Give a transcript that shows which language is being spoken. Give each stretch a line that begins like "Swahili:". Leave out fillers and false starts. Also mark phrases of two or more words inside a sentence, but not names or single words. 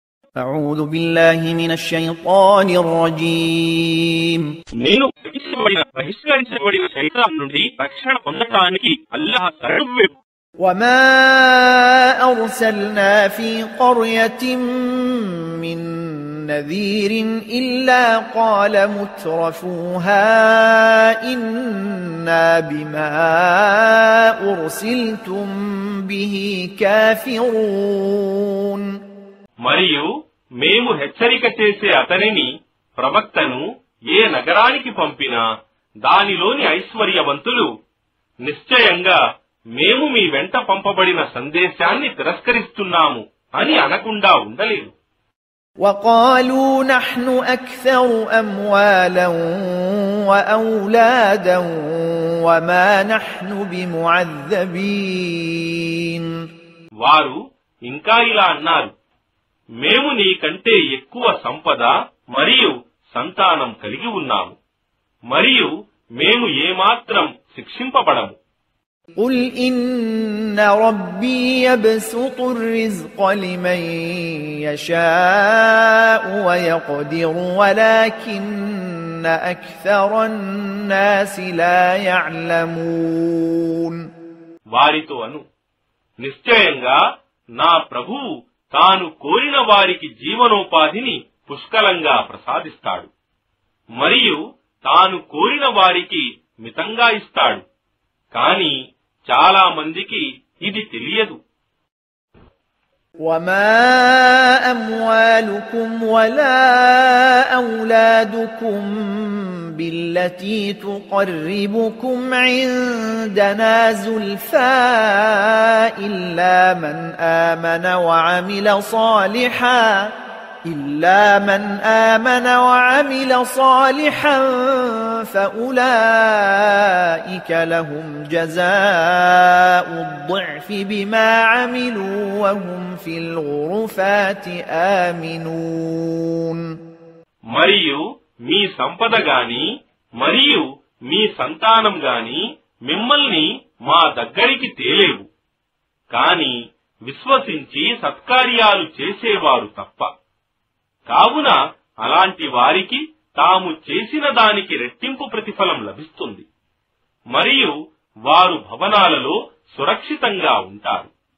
Arabic: أعوذ بالله من الشيطان الرجيم
Telugu: నేను బహిష్కరించబడిన శైతాన్ నుండి రక్షణ పొందడానికి అల్లాహ్ శరణు.
Arabic: وما أرسلنا في قرية من نذير إلا قال مترفوها إنا بما أرسلتم به كافرون.
Telugu: మరియు మేము హెచ్చరిక చేసే అతనిని ప్రవక్తను ఏ నగరానికి పంపినా దానిలోని ఐశ్వర్యవంతులు నిశ్చయంగా మేము మీ వెంట పంపబడిన సందేశాన్ని తిరస్కరిస్తున్నాము అని అనకుండా ఉండలేదు.
Arabic: وقالوا نحن أكثر أموالا وأولادا وما نحن بمعذبين.
Telugu: వారు ఇంకా ఇలా అన్నారు, మేము నీకంటే ఎక్కువ సంపద మరియు సంతానం కలిగి ఉన్నాము మరియు మేము ఏమాత్రం శిక్షింపబడము.
Arabic: قل إن ربي يبسط الرزق لمن يشاء ويقدر ولكن أكثر الناس لا يعلمون.
Telugu: వారితో అను, నిశ్చయంగా నా ప్రభువు తాను కోరిన వారికి జీవనోపాధిని పుష్కలంగా ప్రసాదిస్తాడు మరియు తాను కోరిన వారికి మితంగా ఇస్తాడు, కాని చాలా మందికి ఇది తెలియదు.
Arabic: وما أموالكم ولا أولادكم بالتي تقربكم عندنا زلفى إلا من آمن وعمل صالحا فأولئك لهم جزاء الضعف بما عملوا وهم في الغرفات آمنون.
Telugu: మరియు మీ సంపద గాని మరియు మీ సంతానం గాని మిమ్మల్ని మా దగ్గరికి తేలేవు, కాని విశ్వసించి సత్కార్యాలు చేసేవారు తప్ప. కావున అలాంటి వారికి తాము చేసిన దానికి రెట్టింపు ప్రతిఫలం లభిస్తుంది మరియు వారు భవనాలలో సురక్షితంగా ఉంటారు.